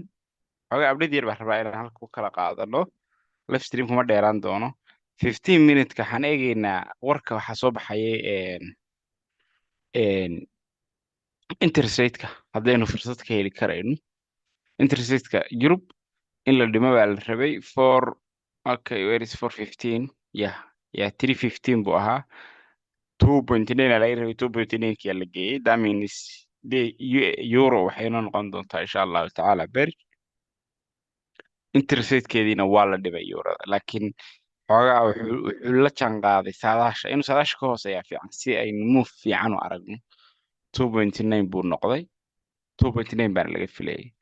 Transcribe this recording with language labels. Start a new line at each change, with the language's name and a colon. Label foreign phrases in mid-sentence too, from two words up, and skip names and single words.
Somali: Xogaa abdheed yar baan rabaa inaan halka ku kala qaadano. Livestream kuma dheeraan doono. 15 minutes-ka waxaan eegaynaa warka waxaa soo baxayay
English: interest rate-ka
Somali: haddaynu fursad ka heli karayno.
English: Interest rate-ka
Somali: Yurub in la dhimo baa la rabay okay,
English: where is 415?
Somali: Yeah, 315 buu ahaa. 2.9 aa laga rabay 2.9 la geeyey.
English: That means euro
Somali: waxay noo noqon doontaa
Arabic: إن شاء الله تعالى
Somali: beri.
English: Interest rate-keediina
Somali: waa la dhibay eurada, laakiin xoogaa wuxuu la jaanqaaday saadaasha. Inuu saadaasha ka hooseeyaa fiican si aynu move fiican u aragno. 2.9 buu noqday. 2.9 baana laga filayay.